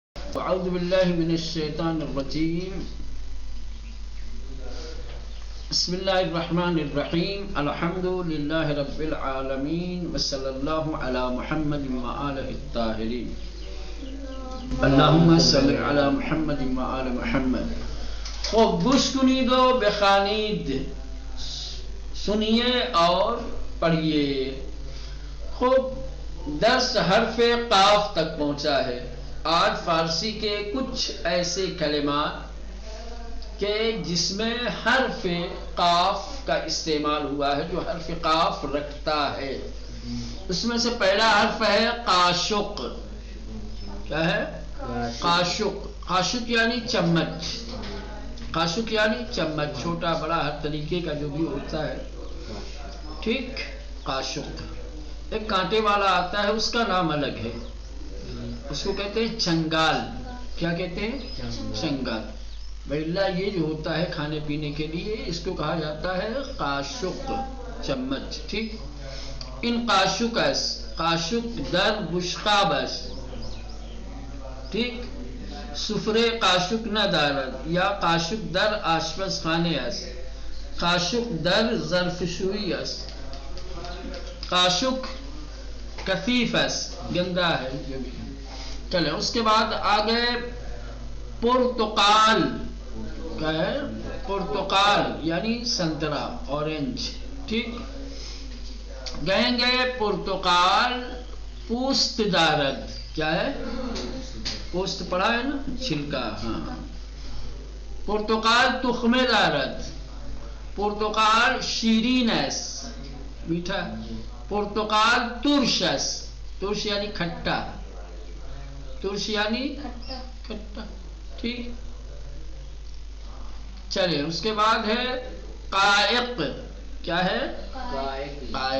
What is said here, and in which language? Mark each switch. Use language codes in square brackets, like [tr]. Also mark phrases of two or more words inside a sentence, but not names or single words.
[ar] اعوذ باللہ من الشیطان الرجیم بسم اللہ الرحمن الرحیم الحمد للہ رب العالمین وصلی اللہ علی محمد وآلہ الطاہرین اللہم صلی علی محمد وآل محمد. [fa] خب گوش کنید و بخوانید، [ur] سنیے اور پڑھیے. خب درس حرف قاف تک پہنچا ہے. آج فارسی کے کچھ ایسے کلمات کہ جس میں حرف قاف کا استعمال ہوا ہے، جو حرف قاف رکھتا ہے. اس میں سے پہلا حرف ہے قاشق. کیا ہے؟ قاشق. قاشق یعنی چمچ. قاشق یعنی چمچ، چھوٹا بڑا ہر طریقے کا جو بھی ہوتا ہے. ٹھیک. قاشق. ایک کانٹے والا آتا ہے، اس کا نام الگ ہے، اس کو کہتے ہیں چنگال. کیا کہتے ہیں؟ چنگال. بھلا یہ جو ہوتا ہے کھانے پینے کے لیے، اس کو کہا جاتا ہے قاشق، چمچ. [fa] ٹھیک. ان قاشق اس قاشق در بشقابس. [ur] ٹھیک. [fa] سفرے قاشق نہ دارد، یا قاشق در آشپز خانے اس، قاشق در ظرف شوئی اس. قاشق کثیف اس، [ur] گندا ہے جو بھی. چلے اس کے بعد آگے پرتقال. کیا ہے؟ پرتقال یعنی سنترا، اورنج. ٹھیک. کہیں گے [fa] پرتقال پوست دارد. [ur] کیا ہے؟ پوست پڑا ہے نا، چھلکا. ہاں. [fa] پرتقال تخم دارد. پرتقال شیرین اس، میٹھا. پرتقال ترش اس. ترش [ur] یعنی کھٹا. ترش یعنی کھٹا. ٹھیک. چلے اس کے بعد ہے قائق. کیا ہے؟ قائق.